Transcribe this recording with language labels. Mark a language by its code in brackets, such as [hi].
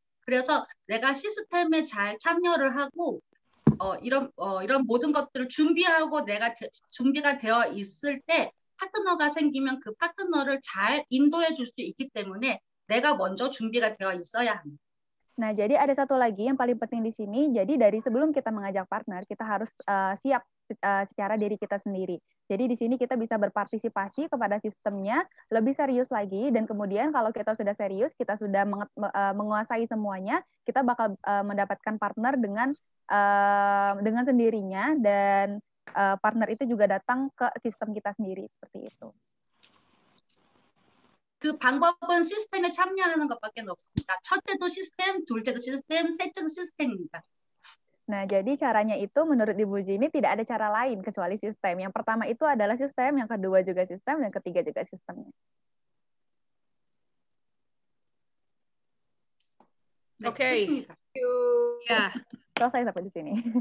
[ko] 그래서 내가 시스템에 잘 참여를 하고 이런 모든 것들을 준비하고 내가 준비가 되어 있을 때 파트너가 생기면 그 파트너를 잘 인도해 줄 수 있기 때문에 내가 먼저 준비가 되어 있어야 합니다. [id] Nah, jadi ada satu lagi yang paling penting di sini. Jadi dari sebelum kita mengajak partner, kita harus siap secara diri kita sendiri. Jadi di sini kita bisa berpartisipasi kepada sistemnya lebih serius lagi, dan kemudian kalau kita sudah serius, kita sudah menguasai semuanya, kita bakal mendapatkan partner dengan sendirinya, dan partner itu juga datang ke sistem kita sendiri seperti itu. [ko] 그 방법은 시스템에 참여하는 것밖에 없습니다. 첫째도 시스템, 둘째도 시스템, 셋째도 시스템입니다. [id] Nah, jadi caranya itu menurut Ibu Jinhee tidak ada cara lain kecuali sistem. Yang pertama itu adalah sistem, yang kedua juga sistem, dan ketiga juga sistemnya. Oke. Ya. Selesai sampai di sini.